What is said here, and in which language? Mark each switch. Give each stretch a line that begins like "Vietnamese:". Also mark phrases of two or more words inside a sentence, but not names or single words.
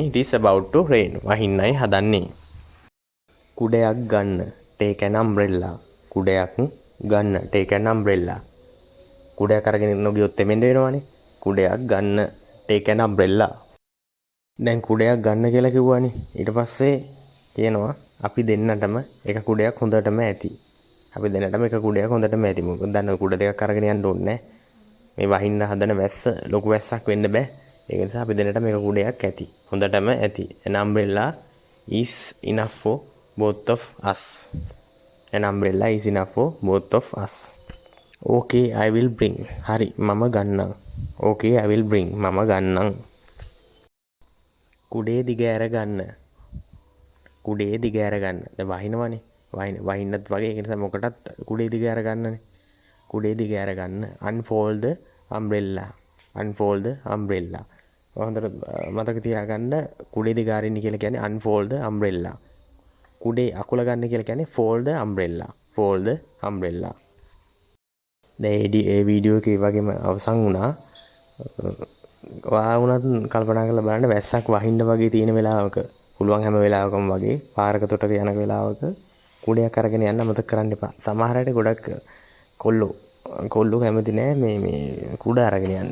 English: It is about to rain.
Sinhala: වහින්නයි හදන්නේ. කුඩයක් ගන්න.
English: Take an umbrella.
Sinhala: කුඩයක් ගන්න.
English: Take an umbrella.
Sinhala: කුඩයක් අරගෙන නොගියොත් තෙමෙන්න වෙනවනේ. කුඩයක් ගන්න.
English: Take an umbrella.
Sinhala: දැන් කුඩයක් ගන්න කියලා කිව්වනේ. ඊට පස්සේ කියනවා අපි දෙන්නටම එක කුඩයක් හොඳටම ඇති. අපි දෙන්නටම එක කුඩයක් හොඳටම ඇති. මොකද දන්න කුඩ දෙකක් අරගෙන යන්න ඕනේ නැහැ. මේ වහින්න හදන වැස්ස ලොකු වැස්සක් වෙන්න බෑ. ඒක නිසා අපි දෙන්නටම එක කුඩයක් ඇති. හොඳටම ඇති.
English: An umbrella is enough for both of us. An umbrella is enough for both of us. Okay, I will bring.
Sinhala: හරි මම ගන්නම්.
English: Okay, I will bring.
Sinhala: මම ගන්නම්. කුඩේ දිග ඇර ගන්න. කුඩේ දිග ඇර ගන්න. දැන් වහිනවනේ. වහින්නත් වගේ ඒක නිසා මොකටත් කුඩේ දිග ඇර ගන්නනේ. කුඩේ දිග ඇර ගන්න.
English: Unfold the umbrella. Unfold the umbrella.
Sinhala: හොඳට මතක තියාගන්න කුඩේ දිග අරින්න කියලා කියන්නේ
English: unfold the umbrella.
Sinhala: කුඩේ අකුල ගන්න කියලා කියන්නේ
English: fold the umbrella. Fold the umbrella.
Sinhala: දැන් මේ වීඩියෝ එකේ වගේම අවසන් වුණා. වුණත් කල්පනා කරලා බලන්න වැස්සක් වහින්න වගේ තියෙන වෙලාවක පුළුවන් හැම වෙලාවකම වගේ පාරක තොටක යන වෙලාවක කුඩයක් අරගෙන යන්න අමතක කරන්න එපා. සමහර අයට ගොඩක් කොල්ලෝ කැමති නෑ මේ කුඩ අරගෙන යන්න.